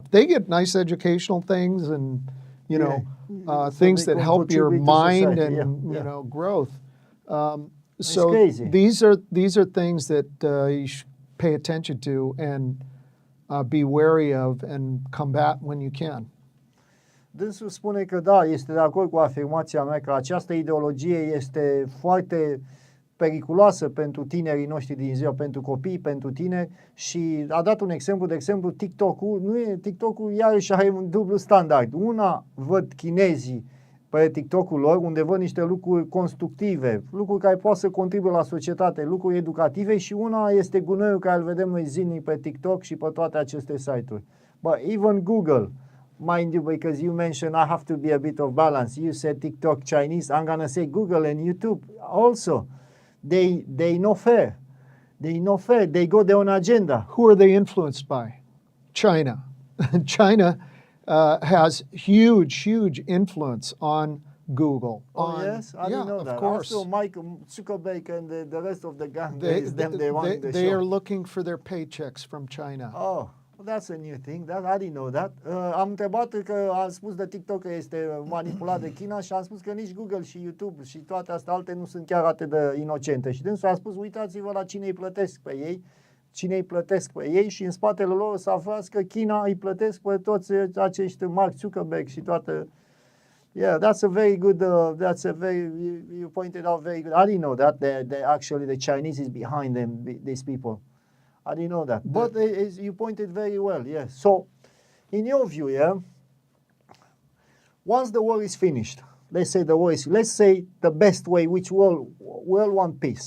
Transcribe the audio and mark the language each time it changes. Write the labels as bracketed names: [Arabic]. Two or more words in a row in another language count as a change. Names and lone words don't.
[English] They get nice educational things and things that help your mind and growth. So these are things that you should pay attention to and be wary of and combat when you can. [Romanian] Dânsul spune că da, este de acord cu afirmația mea că această ideologie este foarte periculoasă pentru tinerii noștri din ziua, pentru copii, pentru tineri și a dat un exemplu, de exemplu TikTok-ul iarăși are un dublu standard. Una văd chinezii pe TikTok-ul lor, unde văd niște lucruri constructive, lucruri care pot să contribuie la societate, lucruri educative și una este gunoiul care îl vedem noi zilnic pe TikTok și pe toate aceste site-uri. [English] But even Google, mind you, because you mentioned I have to be a bit of balance. You said TikTok Chinese, I'm gonna say Google and YouTube also. They know fair. They know fair. They go their own agenda. Who are they influenced by? China. China has huge influence on Google. Yes? I didn't know that. Of course. Also, Mike Zuckerberg and the rest of the gang, they are looking for their paychecks from China. Oh, well, that's a new thing. I didn't know that. [Romanian] Am întrebat că am spus de TikTok că este manipulat de China și am spus că nici Google și YouTube și toate astea alte nu sunt chiar atât de inocente. Și dânsul a spus, uitați-vă la cine îi plătesc pe ei. Cine îi plătesc pe ei și în spatele lor să aflați că China îi plătesc pe toți acești Mark Zuckerberg și toate. [English] Yeah, that's a very good, you pointed out very good. I didn't know that, actually the Chinese is behind them, these people. I didn't know that. But you pointed very well, yes. So, in your view, once the war is finished, let's say the worst, let's say the best way, which we all want peace.